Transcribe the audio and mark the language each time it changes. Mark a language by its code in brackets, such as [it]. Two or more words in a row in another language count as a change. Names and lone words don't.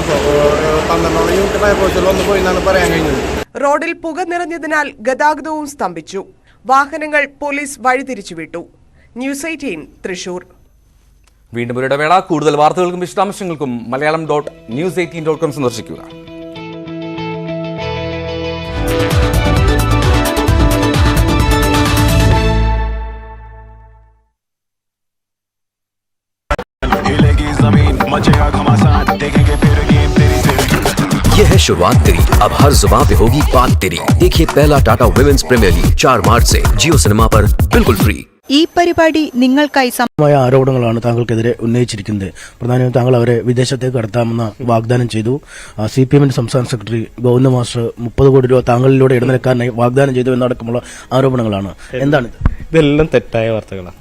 [ml] ഇപ്പോൾ 12 യൂണിറ്റ് ഫയർഫോഴ്സുകൾ ഒന്ന് പോയി എന്നാണ് പറയാൻ കഴിഞ്ഞത്. റോഡിൽ പുക നിറഞ്ഞതിനാൽ ഗതാഗതവും സ്തംഭിച്ചു. വാഹനങ്ങൾ പോലീസ് വഴിതിരിച്ചുവിട്ടു. ന്യൂസ് 18 തൃശൂർ. വീണ്ടും ഒരു ഇടവേള. കൂടുതൽ വാർത്തകൾക്കും വിശദാംശങ്ങൾക്കും malayalam.news18.com സന്ദർശിക്കുക. [hi] ये है शुरुआत तेरी, अब हर जुबान पे होगी बात तेरी. देखिए पहला टाटा विमेंस प्रीमियर लीग 4 मार्च से जियो सिनेमा पर बिल्कुल फ्री. [ml] ഈ പരിപാടി നിങ്ങൾക്കായി ആരോപണങ്ങളാണ് താങ്കൾക്കെതിരെ ഉന്നയിച്ചിരിക്കുന്നത്. പ്രധാനമായും താങ്കൾ അവരെ വിദേശത്തേക്ക് കടത്താമെന്ന് വാഗ്ദാനം ചെയ്തു. CPM സംസ്ഥാന സെക്രട്ടറി ഗോവിന്ദ മാസ്റ്റർ 30 കോടി രൂപ താങ്കളിലൂടെ ഇടനിലക്കാരനായി വാഗ്ദാനം ചെയ്തു എന്നടക്കമുള്ള ആരോപണങ്ങളാണ്. എന്താണ് ഇതെല്ലാം തെറ്റായ വാർത്തകളാണ്.